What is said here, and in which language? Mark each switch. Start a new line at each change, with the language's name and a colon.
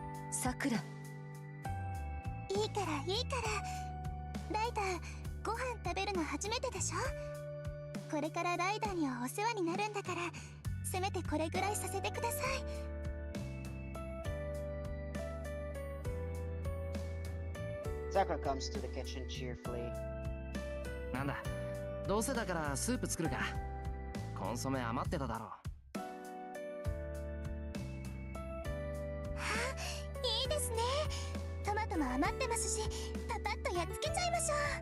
Japanese: さくら、いいからいいから。ライダー、ご飯食べるの初めてでしょ。これからライダーにはお世話になるんだから、せめてこれぐらいさせてください。
English: Sakura comes to the kitchen cheerfully.
Japanese: なんだ、どうせだからスープ作るか。コンソメ余ってただろう。いいですね。トマトも余ってますし、パパッとやっつけちゃいましょう。